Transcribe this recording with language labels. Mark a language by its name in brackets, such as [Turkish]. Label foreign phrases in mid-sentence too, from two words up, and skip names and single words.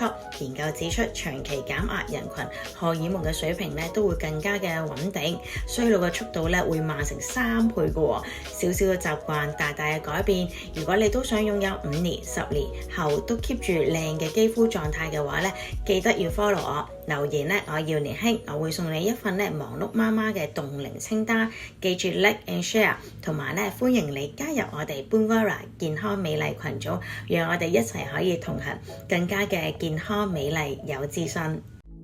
[Cantonese] 研究指出，長期減壓人群荷爾蒙嘅水平咧都會更加嘅穩定，衰老嘅速度咧會慢成3倍嘅喎。小小嘅習慣，大大嘅改變。如果你都想擁有5年、10年後都 keep 住靚嘅肌膚狀態嘅話咧，記得要 follow 我，留言咧我要年輕，我會送你一份咧忙碌媽媽嘅凍齡清單。 [English] 記住 like and share， [Cantonese] 同埋咧歡迎你加入我哋 Boonvara 健康美麗群組，讓我哋一齊可以同行，更加嘅健康美麗有自信。